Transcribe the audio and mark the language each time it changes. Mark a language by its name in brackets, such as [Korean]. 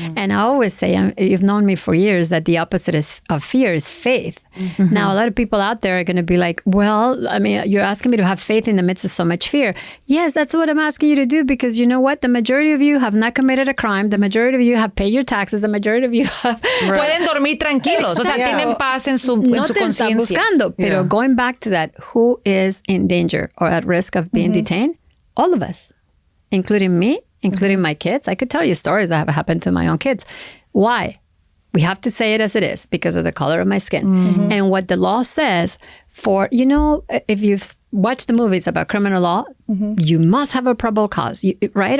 [English] And I always say, you've known me for years, that the opposite of fear is faith. Now, a lot of people out there are going to be like, well, I mean, you're asking me to have faith in the midst of so much fear. Yes, that's what I'm asking you to do, because you know what? The majority of you have not committed a crime. The majority of you have paid your taxes. The majority of you have... [Spanish] Pueden dormir tranquilos. O sea, tienen paz en su conciencia. Buscando, pero [English] going back to that, who is in danger or at risk of being detained? All of us, including me, including my kids. I could tell you stories that have happened to my own kids. Why? We have to say it as it is because of the color of my skin. And what the law says for, if you've watched the movies about criminal law, you must have a probable cause, right?